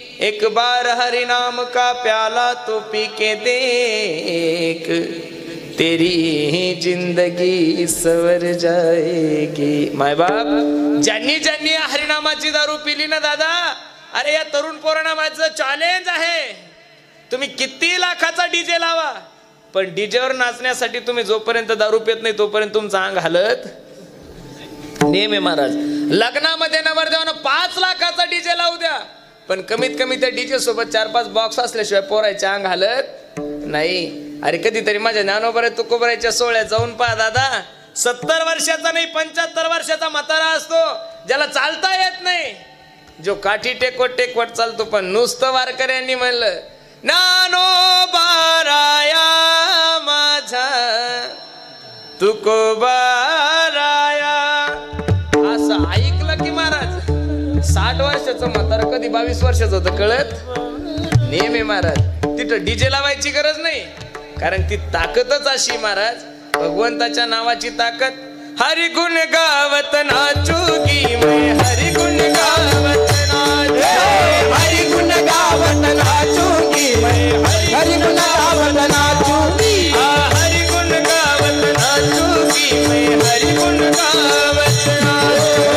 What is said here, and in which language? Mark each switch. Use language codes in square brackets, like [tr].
[hi] एक बार हरि नाम का प्याला तो पी के देख, तेरी जिंदगी सवर जाएगी. [mr] माय बाप, ज्यांनी ज्यांनी हरिनामाची दारू पिली ना दादा, अरे या तरुण पोरांना माझं चॅलेंज आहे, तुम्ही किती लाखाचा डीजे लावा, पण डीजेवर नाचण्यासाठी तुम्ही जोपर्यंत दारू पित नाही तोपर्यंत तुमचं अंग हालत नेम आहे महाराज. लग्नामध्ये नवरदेवानं 5 लाखाचा डीजे लावू द्या, पण कमीत कमी त्या डीजे सोबत 4-5 बॉक्स असल्याशिवाय पोरायचे अंग हालत नाही. अरे कधीतरी माझ्या ज्ञानोबा तुकोबरायच्या सोहळ्यात जाऊन पहा दादा. 70 वर्षाचा नाही 75 वर्षाचा म्हातारा असतो, ज्याला चालता येत नाही, जो काठी टेकवट टेकवट चालतो. पण नुसतं वारकऱ्यांनी म्हणलं, ज्ञानोबाराया माझा तुकोबाराया, असं ऐकलं की महाराज 60 वर्षाचं म्हातारा कधी 22 वर्षाचं होतं कळत नेम आहे महाराज. तिथं डीजे लावायची गरज नाही, कारण ती ताकदच अशी महाराज, भगवंताच्या नावाची ताकद. [hi] हरि गुण गावत नाचूगी मैं, हरि गुण गावत नाचूगी, हरि गुण गावत नाचूंगी मैं, हरि गुण गावत नाचूंगी, हरि गुण गावत नाचूगी मैं, हरि गुण गावत नाचूगी,